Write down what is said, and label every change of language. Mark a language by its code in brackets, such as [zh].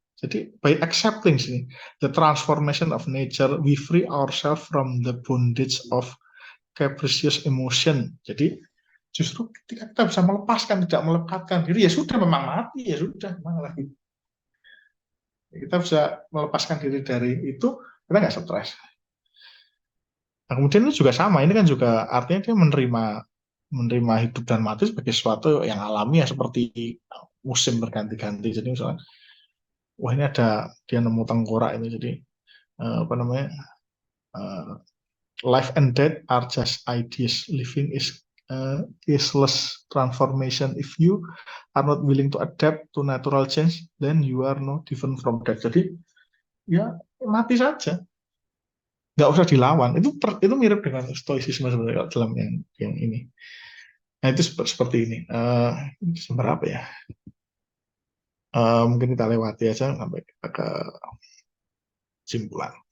[id] Jadi [en] by accepting [id] sini [en] the transformation of nature we free ourselves from the bondage of capricious emotion. [id] Jadi justru ketika kita bisa melepaskan, tidak melekatkan diri, ya sudah memang mati, ya sudah memang lagi. Kita bisa melepaskan diri dari itu, kita nggak stres. Nah, kemudian itu juga sama, ini kan juga artinya dia menerima hidup dan mati sebagai sesuatu yang alami ya seperti musim berganti-ganti. Jadi misalnya, wah ini ada dia nemu tengkorak ini, jadi apa namanya [en] life and death are just ideas. Living is caseless transformation. If you are not willing to adapt to natural change, then you are no different from that. [id] Jadi ya mati saja, nggak usah dilawan. Itu mirip dengan stoicisme sebenarnya dalam yang ini. Nah itu seperti ini. Seberapa ya? Mungkin kita lewati aja sampai kita ke kesimpulan.